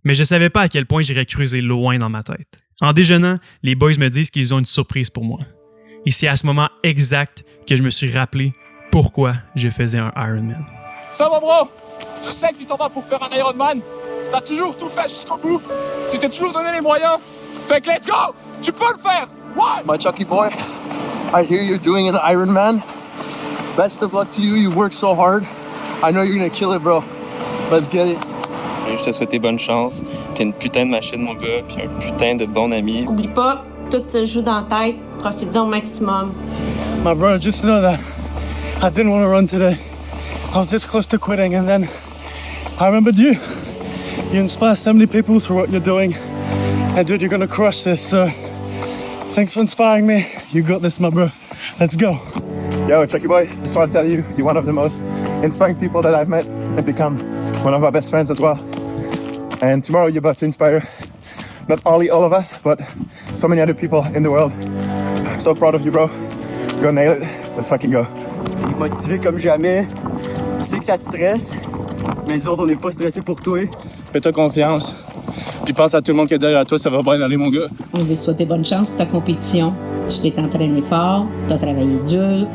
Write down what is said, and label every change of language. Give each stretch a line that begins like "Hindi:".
French: Mais je savais pas à quel point j'irais creuser loin dans ma tête. En déjeunant, les boys me disent qu'ils ont une surprise pour moi. Et c'est à ce moment exact que je me suis rappelé pourquoi je faisais un Ironman. Ça va, bro? Je sais que tu t'en vas pour faire un Ironman. T'as toujours tout fait jusqu'au bout. Tu t'es toujours donné les moyens. Fait que
English: let's go!
French: Tu peux le faire! Ouais!
English: My Chucky boy, I hear you're doing an Ironman. Best of luck to you. You work so hard. I know you're gonna kill it, bro. Let's get it.
French: Je te souhaite bonne chance. T'es une putain de machine, mon gars, puis un putain de bon ami. Oublie pas, tout se joue dans la tête. Profite-en au maximum.
English: My brother, just know that I didn't want to run today. I was this close to quitting, and then I remembered you. You inspire so many people through what you're doing. And dude, you're gonna crush this. So thanks for inspiring me. You got this, my bro. Let's go. Yo, Chucky boy, just want to tell you, you're one of the most inspiring people that I've met and become one of our best friends as well. And tomorrow you're about to inspire not only all of us, but so many other people in the world. I'm so proud of you, bro. Go nail it. Let's fucking go.
French: T'es motivé comme jamais. Tu sais que ça te stresse, mais nous autres, on n'est pas stressés pour toi. Fais-toi confiance. Puis pense à tout le monde qui est derrière toi, ça va bien aller, mon gars. On veut te souhaiter bonne chance pour ta compétition. Tu t'es entraîné fort, tu as travaillé dur.